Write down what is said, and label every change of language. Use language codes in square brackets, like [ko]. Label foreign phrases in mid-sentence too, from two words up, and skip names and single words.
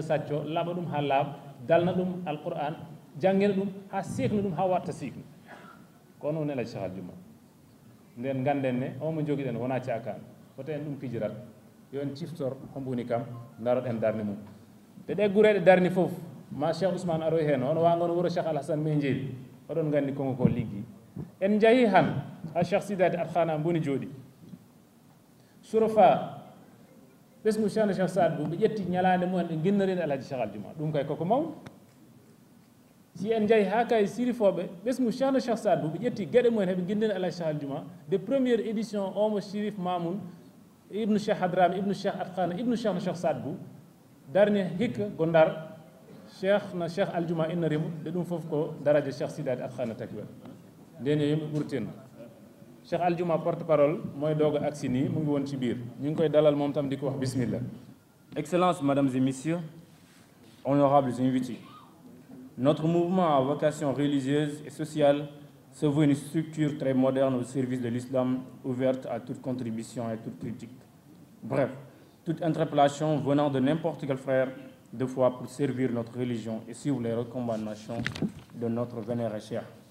[ff] sacco laɓa ɗum ha laaɓa dalna ɗum alquran janngina ɗum ha sikna ɗum ha watta sikna kono woni Elhaji Cheikh Aljuma nden ganden ne omo joguiɗen wona cakani woto en ɗum pijirat yo en ciftor hombo woni kam daroɗen darde mum te ɗe gureɗe darni fof ma Cheikh Ousmane aroy hen on wangono wuuro Cheikh Alassane min jeeyi oɗon gandi konko ko liggi en jeeyi han ha Cheikh Sidati Atkhana boni jooɗi Surofa ɓesgu Cheikh Cheikh Saad Bou ɓe ƴetti ñalade mumen ɓe guinnorino Elhaji Cheikh Aljuma ɗum kay koko mawɗo si en jeeyi ha kay sirifoɓe ɓesgu Cheikh Cheikh Saad Bou ɓe ƴetti gueɗe mumen heɓe guindino Elhaji Cheikh Aljuma de [fr] première édition [ff] omo Chérif Mamoun ibnu Cheikh Hadrami ibnu Cheikh Atkhana ibnu Cheikh Saad Bou darni hikka go Ndar Cheikh Aljuma innarimo de ɗum fof ko daraja Cheikh Sidati Atkhana taki waɗi nden yo yimɓe ɓurtino Cheikh Aljuma [fr] porte parole [wo] mooy doog a agsi nii mu ngi woon ci biir ñu ngi koy dalal moom tam di ko wax bismillah. [fr] Excellences, Mesdames et Messieurs, honorables invités, notre mouvement à vocation religieuse et sociale se veut une structure très moderne au service de l'islam, ouverte à toute contribution et toute critique. Bref, toute interpellation venant de n'importe quel frère de foi pour servir notre religion et suivre les recommandations de notre vénéré cheikh.